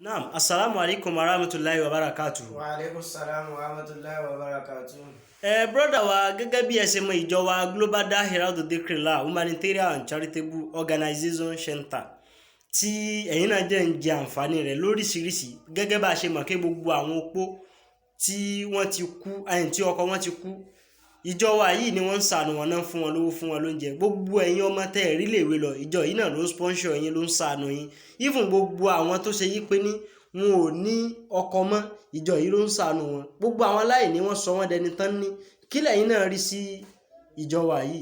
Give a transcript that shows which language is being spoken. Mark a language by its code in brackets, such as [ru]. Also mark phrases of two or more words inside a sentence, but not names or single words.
[ar] نعم، السلام عليكم ورحمة الله وبركاته. وعليكم السلام ورحمة الله وبركاته. [yo] Brother wa gẹ́gẹ́ bí ẹ ṣe mọ̀ ìjọ wa Global Dahiratu Dhikrlahi Humanitarian and Charitable Organization Center tí ẹ̀yin náà jẹ́ ń jẹ àǹfààní rẹ̀ lóríṣiríṣi gẹ́gẹ́ bá a ṣe mọ̀ pé gbogbo àwọn opó tí wọ́n ti kú tí ọkọ wọn ti kú ìjọ wa yìí ni wọ́n ń ṣàánú wọn náà fún wọn lówó fún wọn lóúnjẹ gbogbo ẹ̀yin ọmọ tẹ́ ẹ̀ rí lèwe lọ ìjọ yìí náà ló ń sponsor yín ló ń ṣàánú yín even gbogbo àwọn tó ṣe yí pé ní wọn ò ní ọkọ mọ́ ìjọ yìí ló ń ṣàánú wọn gbogbo àwọn aláìní wọ́n sọ wọ́n dẹni tán ní kí lẹ̀yin náà rí sí ìjọ wa yìí.